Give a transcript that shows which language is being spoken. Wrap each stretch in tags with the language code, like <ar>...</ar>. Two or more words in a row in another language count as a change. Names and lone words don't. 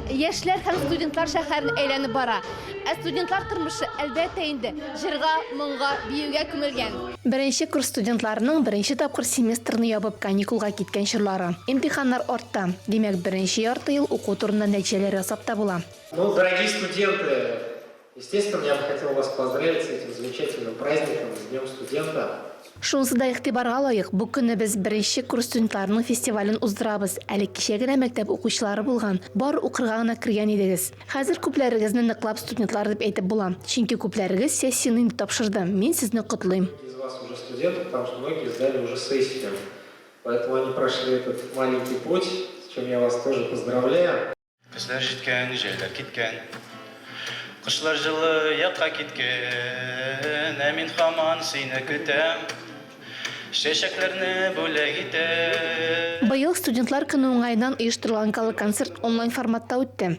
<tt>яшьләр һәм студентлар шәһәрен әйләнеп бара. Ә студентлар тормышы әлбәттә инде җырга, моңга, биюгә күмелгән. Беренче курс студентларының беренче тапкыр семестрны ябып каникулга киткән чорлары. Имтиханнар артта. Димәк, беренче ярты ел уку турында нәтиҗәләр ясап та була.</tt> <ru>Ну, дорогие студенты, естественно, я бы хотел вас поздравить с этим замечательным праздником, с Днем студента.</ru> <tt>Шунысы да игътибарга лаек. Бу көнне без беренче курс студентларының фестивален уздырабыз. Әле кичә генә мәктәп укучылары булган. Бар укырга гына кергән идегез. Хәзер күпләрегезне ныклап студентлар дип әйтеп була. Чөнки күпләрегез сессияны тапшырды. Мин сезне котлыйм.</tt> <ru>Из вас уже студенты, потому что многие сдали уже сессию. Поэтому они прошли этот маленький путь, с чем я вас тоже поздравляю.</ru> <tt>Кызлар җиткән, җәйләр киткән. Кышлар җылы якка киткән. Ә мин һаман сине көтәм. Чәчәкләрне бүләк итәм. Быел студентлар көне уңайдан оештырылган гала концерт онлайн форматта үтте.</tt>